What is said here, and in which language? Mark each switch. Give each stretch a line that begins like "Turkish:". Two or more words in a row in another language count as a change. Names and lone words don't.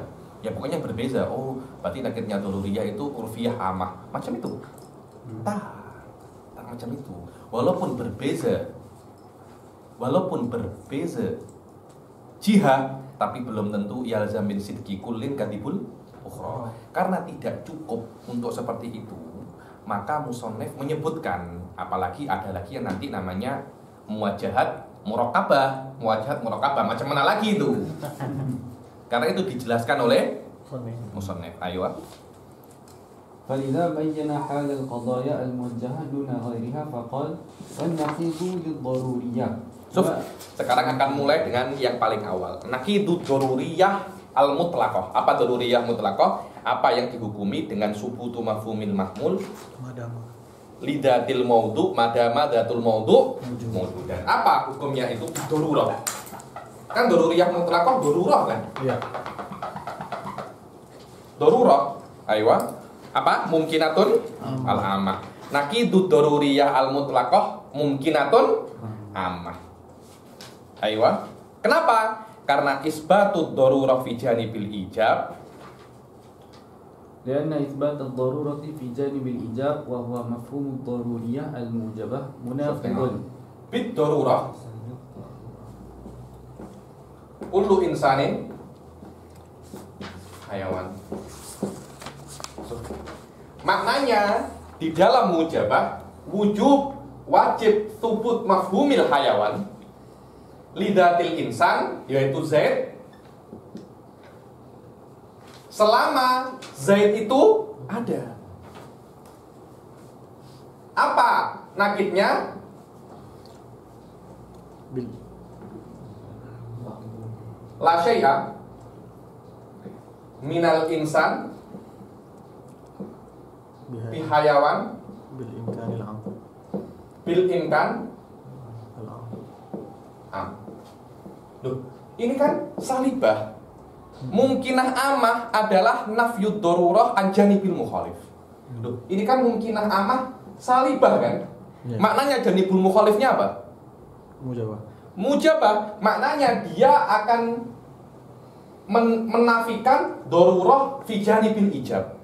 Malay: Ya pokoknya berbeza.
Indonesian: Oh, berarti nakidnya doruriyah itu
Arabic: عرفية عامة.
Malay: Macam itu. Tak macam itu.
Indonesian: Walaupun berbeza jihah, tapi belum tentu
Arabic: يلزم من صدق كل كذب الأخرى.
Indonesian: Karena tidak cukup untuk seperti itu, maka musannif menyebutkan, apalagi ada lagi yang nanti namanya
Arabic: موجهات مركبة. موجهات مركبة
Indonesian: macam mana lagi itu? Karena itu dijelaskan oleh musannif. Ayo.
Arabic: فلذا بين حال القضايا الموجهة دون غيرها فقال والنقيض للضرورية.
Indonesian: Sekarang akan mulai dengan yang paling awal.
Arabic: نقيض الضرورية المطلقة. Apa ضرورية مطلقة?
Indonesian: Apa yang dihukumi dengan
Arabic: ثبوت مفهوم المحمول لذات الموضوع ما دام ذات الموضوع موجودا.
Indonesian: Apa hukumnya itu? Darurah. Kan
Arabic: ضرورية مطلقة ضرورة
Indonesian: kan? Iya. Darurah. Ayo. Apa?
Arabic: ممكنة العامة. نقيض الضرورية المطلقة ممكنة عامة.
Indonesian: Ayo. Kenapa?
Arabic: Karena إثبات الضرورة في جانب الإيجاب. لأن إثبات الضرورة في جانب الإيجاب وهو مفهوم الضرورية الموجبة منافق بالضرورة كل إنسان حيوان.
Indonesian: Maknanya di dalam
Arabic: موجبة وجوب واجب ثبوت مفهوم الحيوان لذات الإنسان
Indonesian: yaitu Zaid, selama Zaid itu ada. Apa nakidnya?
Arabic: لا شيء من الإنسان بحيوان بالإمكان العام. بالإمكان العام.
Indonesian: Loh, ini kan salibah.
Arabic: ممكنة عامة adalah نفي الضرورة عن جانب المخالف.
Indonesian: Loh, ini kan
Arabic: ممكنة عامة سالبة
Indonesian: kan? Ya. Maknanya
Arabic: جانب المخالف
Indonesian: apa? Mujabah. Mujabah maknanya dia akan menafikan
Arabic: ضرورة في جانب الإيجاب.